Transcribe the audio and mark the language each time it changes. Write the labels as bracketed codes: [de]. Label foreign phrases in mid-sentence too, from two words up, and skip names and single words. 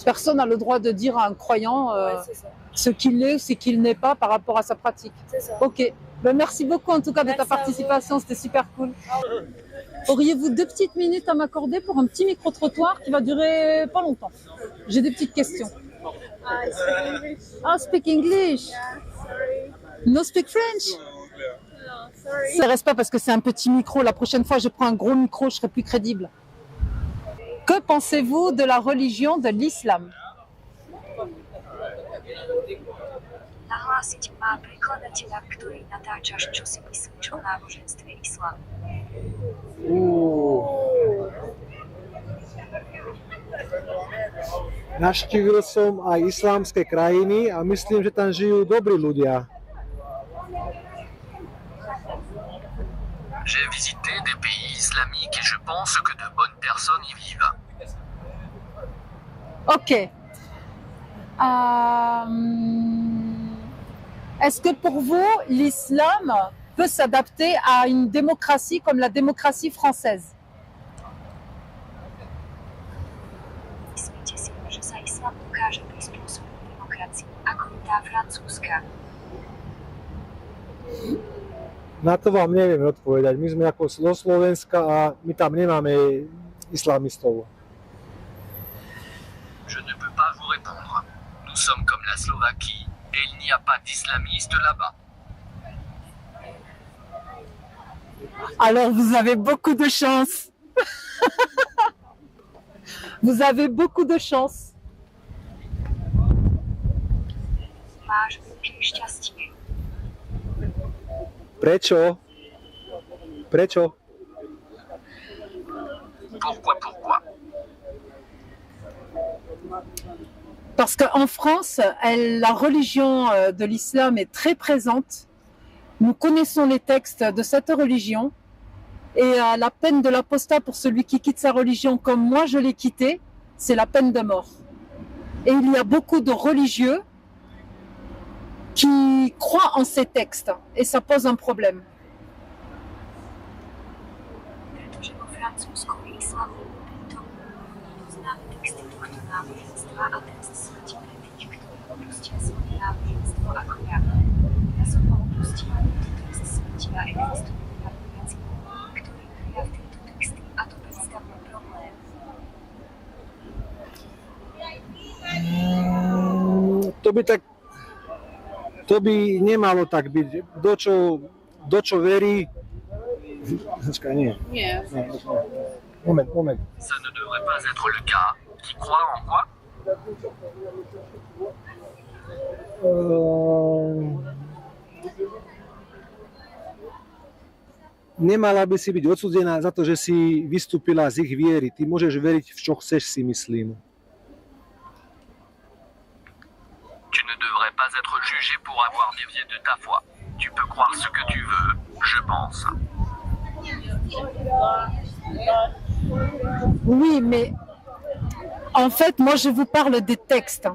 [fr] Personne n'a le droit de dire à un croyant Ouais, c'est ça. ce qu'il est ou ce qu'il n'est pas par rapport à sa pratique. C'est ça. Ok. Ben, merci beaucoup en tout cas de Merci ta à vous. participation, c'était super cool. Auriez-vous 2 petites minutes à m'accorder pour un petit micro-trottoir qui va durer pas longtemps? J'ai des petites questions. [en] Ah, speak English. No speak French. [fr] Ça reste pas parce que c'est un petit micro. La prochaine fois, je prends un gros micro, je serai plus crédible. Que pensez-vous de la religion de l'islam? [sk] Nahlásiť má prekladateľa, ktorý natáča čosi o náboženstve islám. Navštívil som aj islámske krajiny a myslím, že tam žijú dobrí ľudia. [fr] J'ai visité des pays islamiques et je pense que de bonnes personnes y vivent. Ok. Est-ce que pour vous, l'islam peut s'adapter à une démocratie comme la démocratie française? [sk] Myslíte si, že sa islám dokáže prispôsobiť demokracii, ako je tá francúzska? Na to vám neviem odpovedať. My sme ako zo Slovenska a my tam nemáme islamistov. [fr] Je ne peux pas vous répondre. Nous sommes comme la Slovaquie et il n'y a pas d'islamistes là-bas. Alors vous avez beaucoup de chance. Vous avez beaucoup de chance. [sk] Máš veľké šťastie. Prečo? Prečo? [fr] Pourquoi? Parce qu'en France, la religion de l'islam est très présente. Nous connaissons les textes de cette religion. Et la peine de l'apostat pour celui qui quitte sa religion comme moi je l'ai quitté, c'est la peine de mort. Et il y a beaucoup de religieux qui croient en ces textes. Et ça pose un problème. [sk] Pretože vo Francúzsku je islám veľmi prítomný. Poznáme texty tohto náboženstva a trest smrti pre tých, ktorí opustia svoje náboženstvo ako ja. Ja som ho opustila, tento trest smrti a existujú veriaci, ktorí veria v tieto texty a to predstavuje problém. To by nemalo tak byť. Do čo verí... Počkaj, nie. Nie. Moment. [fr] Ça ne devrait pas être le cas. Qui croit en quoi? [sk] Nemala by si byť odsúdená za to, že si vystúpila z ich viery. Ty môžeš veriť v čo chceš, si myslím. [fr] Tu ne devrais pas être jugé pour avoir dévié de ta foi. Tu peux croire ce que tu veux, je pense. Oui, mais en fait, moi, je vous parle des textes.